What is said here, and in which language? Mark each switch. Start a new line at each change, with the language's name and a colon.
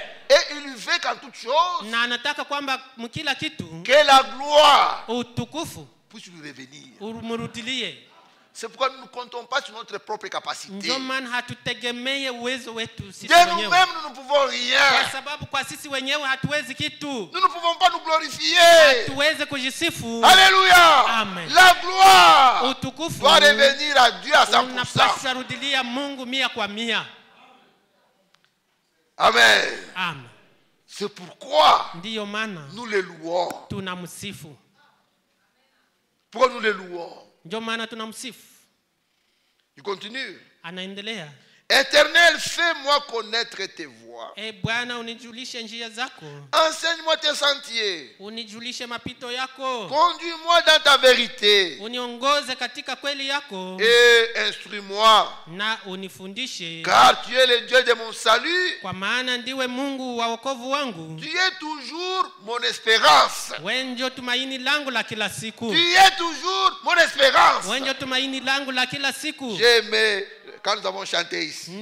French: Et il veut qu'en toute chose,
Swahili: Na anataka kwamba mkila kitu
French: que la gloire
Swahili: utukufu
French: puisse lui revenir.
Swahili: umrudilie.
French: C'est pourquoi nous ne comptons pas sur notre propre capacité.
Swahili: Ndio maana hatutegemee uwezo wetu sisi
French: De
Swahili: wenyewe.
French: nous-mêmes, nous ne pouvons rien.
Swahili: Kwa sababu kwa sisi wenyewe hatuwezi kitu.
French: Nous ne pouvons pas nous glorifier.
Swahili: Tuweze kujisifu.
French: Alléluia. Amen. La gloire
Swahili: Utukufu
French: doit revenir à Dieu à 100%.
Swahili: unapaswa rudilia Mungu 100%. Amen. Amen.
French: C'est pourquoi
Swahili: Ndiyo maana
French: nous les louons.
Swahili: tunamsifu.
French: Pourquoi nous les louons?
Swahili: Ndio maana tunamsifu.
French: Il continue.
Swahili: Anaendelea.
French: Éternel, fais-moi connaître tes voies.
Swahili: Bwana unijulishe njia zako.
French: Enseigne-moi tes sentiers.
Swahili: Unijulishe mapito yako.
French: Conduis-moi dans ta vérité.
Swahili: Uniongoze katika kweli yako.
French: Et instruis-moi.
Swahili: Na unifundishe.
French: Car tu es le Dieu de mon salut.
Swahili: Kwa maana ndiwe Mungu wa wokovu wangu.
French: Tu es toujours mon espérance.
Swahili: Wewe ndio tumaini langu la kila siku.
French: Tu es toujours mon espérance.
Swahili: Wewe ndio tumaini langu la kila siku.
French: J'aimais quand nous avons chanté ici.